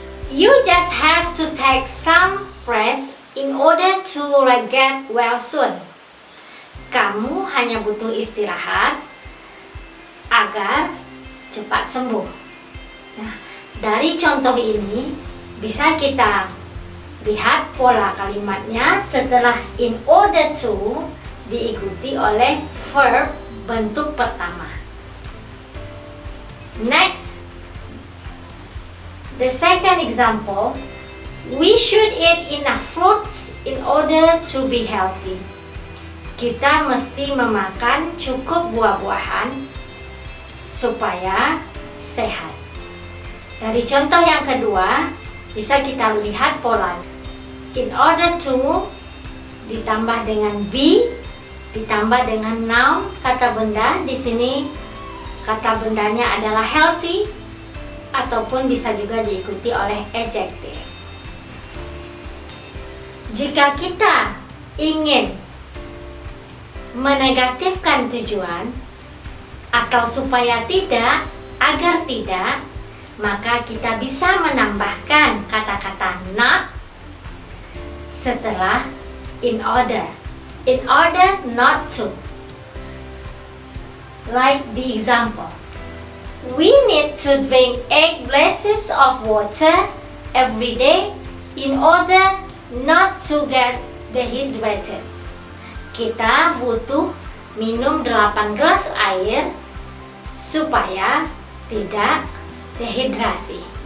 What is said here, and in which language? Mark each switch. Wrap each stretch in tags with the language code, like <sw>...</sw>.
<en>You just have to take some rest in order to get well soon.</en> <id>Kamu hanya butuh istirahat agar cepat sembuh. Nah, dari contoh ini bisa kita lihat pola kalimatnya setelah in order to diikuti oleh verb bentuk pertama.</id> <en>Next, the second example, we should eat enough fruits in order to be healthy.</en> <id>Kita mesti memakan cukup buah-buahan supaya sehat. Dari contoh yang kedua, bisa kita lihat pola. In order to ditambah dengan be, ditambah dengan noun kata benda. Di sini kata bendanya adalah healthy ataupun bisa juga diikuti oleh adjective. Jika kita ingin menegatifkan tujuan atau supaya tidak, agar tidak, maka kita bisa menambahkan kata-kata not setelah in order not to.</id> <en>Like the example, we need to drink 8 glasses of water every day in order not to get dehydrated.</en> <id>Kita butuh minum 8 gelas air supaya tidak dehidrasi.</id>